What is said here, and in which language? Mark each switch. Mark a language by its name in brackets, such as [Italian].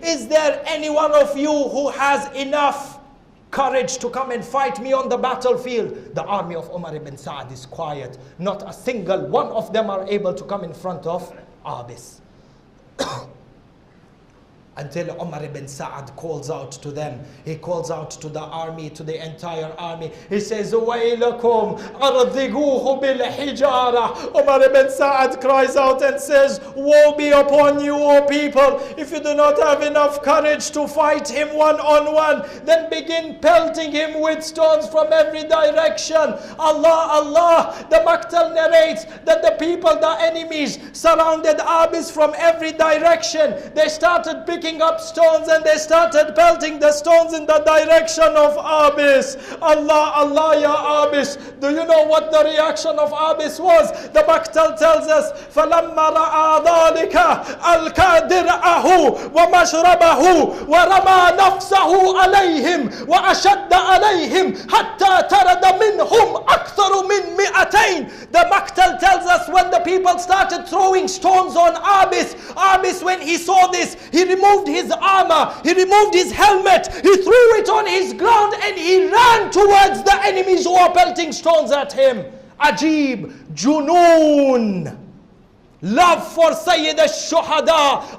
[English] Is there any one of you who has enough courage to come and fight me on the battlefield? The army of Umar ibn Sa'ad is quiet. Not a single one of them are able to come in front of Abbas. Until Umar ibn Sa'ad calls out to them. He calls out to the army, to the entire army. He says, [Arabic] وَيْلَكُمْ أَرْضِقُوهُ بِالْحِجَارَةِ. [English] Umar ibn Sa'ad cries out and says, woe be upon you, O people. If you do not have enough courage to fight him one-on-one, then begin pelting him with stones from every direction. Allah, the Maqtal narrates that the people, the enemies, surrounded Abbas from every direction. They started picking picking up stones and they started pelting the stones in the direction of Abbas. Allah, Allah, ya Abbas. Do you know what the reaction of Abbas was? The Maktal tells us, [Arabic] فَلَمَّا رَأَى ذَلِكَ أَلْقَى دِرْعَهُ وَمَشْرَبَهُ وَرَمَى نَفْسَهُ عَلَيْهِمْ وَأَشَدَّ عَلَيْهِمْ حَتَّى تَرَدَ مِنْهُمْ أَكْثَرُ مِنْ مِئَتَيْنِ. [English] The Maktal tells us when the people started throwing stones on Abbas, Abbas, when he saw this, he removed his armor, he removed his helmet, he threw it on his ground and he ran towards the enemies who were pelting stones at him. Ajib, Junoon, love for Sayyid al-Shuhada.